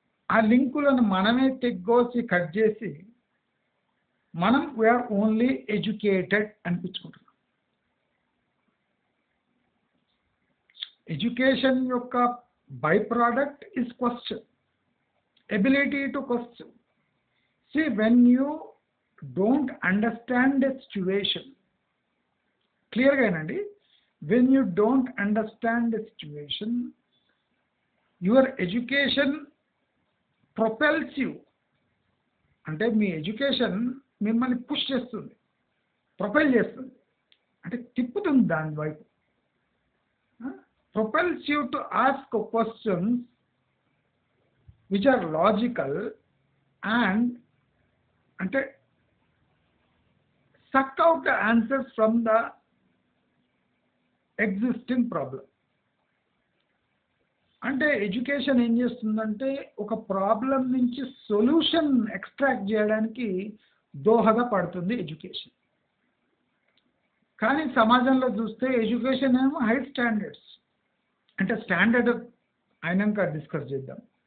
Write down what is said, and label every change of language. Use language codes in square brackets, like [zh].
[te] ఆ లింకులను మనమే తెగ్గోసి కట్ చేసి మనం [en] we're only educated [te] అనిపించుకుంటున్నాం. [en] Education యొక్క by product is question, ability to question. See, when you don't understand the situation, clear gainandi, when you don't understand the situation, your education propels you. [te] అంటే మీ education మిమ్మల్ని push చేస్తుంది, propel చేస్తుంది, అంటే తిప్పుతుంది దాని వైపు. [en] propels you to ask questions which are logical and అంటే suck out the answers from the existing problem. [te] అంటే ఎడ్యుకేషన్ ఏం చేస్తుందంటే ఒక ప్రాబ్లం నుంచి సొల్యూషన్ ఎక్స్ట్రాక్ట్ చేయడానికి దోహదపడుతుంది ఎడ్యుకేషన్. కానీ సమాజంలో చూస్తే ఎడ్యుకేషన్ ఏమో హై స్టాండర్డ్స్, అంటే స్టాండర్డ్ అయినాక డిస్కస్ చేద్దాం.